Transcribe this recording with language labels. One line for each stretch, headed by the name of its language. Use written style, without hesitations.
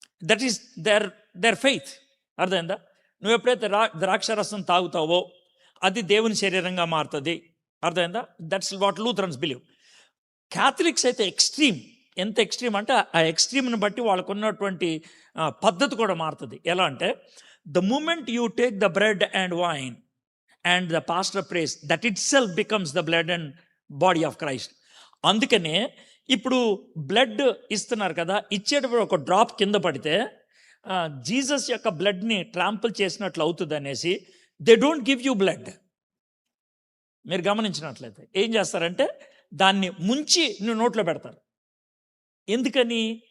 English: That is their faith.
Telugu: అర్థమైందా? నువ్వు ఎప్పుడైతే ద్రాక్షరసం తాగుతావో అది దేవుని శరీరంగా మారుతుంది. అర్థమైందా?
English: That's what Lutherans believe.
Telugu: Catholics అయితే ఎక్స్ట్రీమ్. ఎంత ఎక్స్ట్రీమ్ అంటే, ఆ ఎక్స్ట్రీమ్ని బట్టి వాళ్ళకు ఉన్నటువంటి పద్ధతి కూడా మారుతుంది. ఎలా అంటే,
English: The moment you take the bread and wine and the pastor prays, that itself becomes the blood and body of Christ.
Telugu: అందుకనే ఇప్పుడు బ్లడ్ ఇస్తున్నారు కదా, ఇచ్చేటప్పుడు ఒక డ్రాప్ కింద పడితే జీసస్ యొక్క బ్లడ్ని ట్రాంపుల్ చేసినట్లు అవుతుంది అనేసి
English: They don't give you blood.
Telugu: మీరు గమనించినట్లయితే ఏం చేస్తారంటే, దాన్ని ముంచి నువ్వు నోట్లో పెడతారు. ఎందుకని?